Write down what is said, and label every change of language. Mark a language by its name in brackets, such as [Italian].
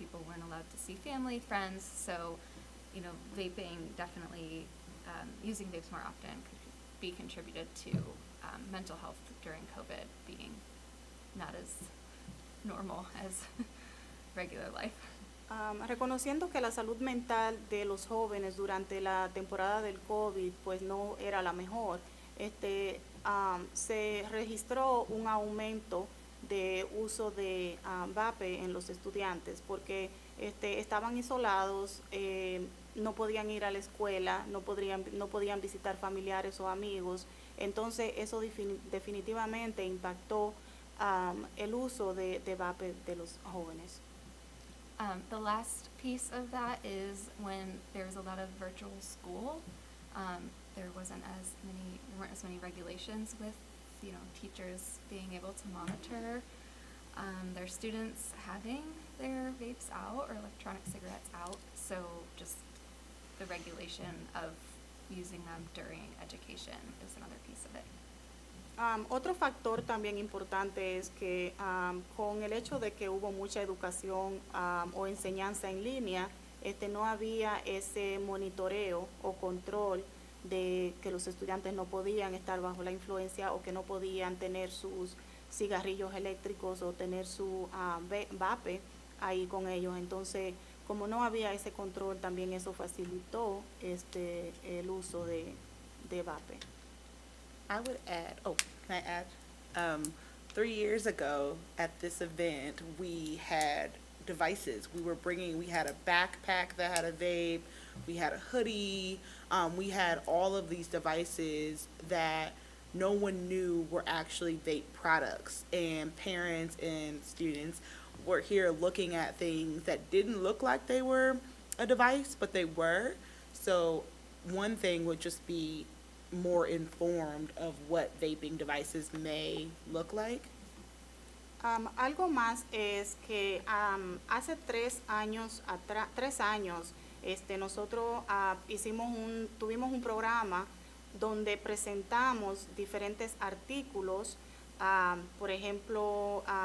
[English] People weren't allowed to see family, friends, so, vaping definitely, using vapes more often could be contributed to mental health during COVID being not as normal as regular life. [Spanish] Reconociendo que la salud mental de los jóvenes durante la temporada del COVID pues no era la mejor, se registró un aumento de uso de vape en los estudiantes porque estaban isolados, no podían ir a la escuela, no podían visitar familiares o amigos. Entonces eso definitivamente impactó el uso de vape de los jóvenes. [English] The last piece of that is when there was a lot of virtual school. There weren't as many regulations with, teachers being able to monitor their students having their vapes out or electronic cigarettes out. So just the regulation of using them during education is another piece of it. [Spanish] Otro factor también importante es que con el hecho de que hubo mucha educación o enseñanza en línea, no había ese monitoreo o control de que los estudiantes no podían estar bajo la influencia o que no podían tener sus cigarrillos eléctricos o tener su vape ahí con ellos. Entonces, como no había ese control, también eso facilitó el uso de vape. [English] I would add, can I add? 3 years ago at this event, we had devices. We had a backpack that had a vape, we had a hoodie, we had all of these devices that no one knew were actually vape products. And parents and students were here looking at things that didn't look like they were a device, but they were. So one thing would just be more informed of what vaping devices may look like. [Spanish] Algo más es que hace 3 años, 3 años, nosotros tuvimos un programa donde presentamos diferentes artículos, por ejemplo,